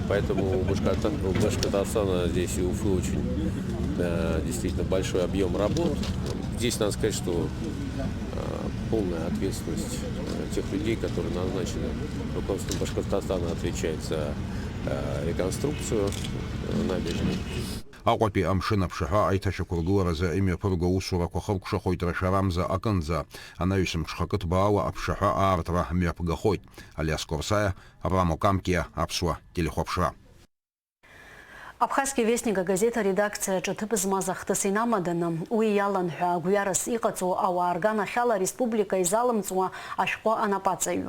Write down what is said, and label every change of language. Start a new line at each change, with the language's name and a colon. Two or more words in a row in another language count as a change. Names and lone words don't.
Russian: Поэтому у Башкортостана здесь и Уфы очень действительно большой объем работ. Здесь надо сказать, что полная ответственность тех людей, которые назначены руководством Башкортостана, отвечает за реконструкцию набережной.
Abkhazian: Аҟәатәи амшын аԥшаҳәа аиҭашьақәыргыларазы имҩаԥырго аусурақәа хыркәшахоит Рашарамза аҟынӡа. Анаҩс мҽхакы ҭбаала аԥшаҳәа аартра мҩаԥгахоит. Алиас Корсаиа, Авраам Окамкиа, Аԥсуа телехәаԥшра. Абхазский вестник
Russian: газета редакция
Abkhazian: ҿыҭып змаз ахҭыс инамаданы уи иаланҳәа гәҩарас иҟаҵо ауаа рганахьала республика изалымҵуа ашәҟәы анапаҵаҩуп.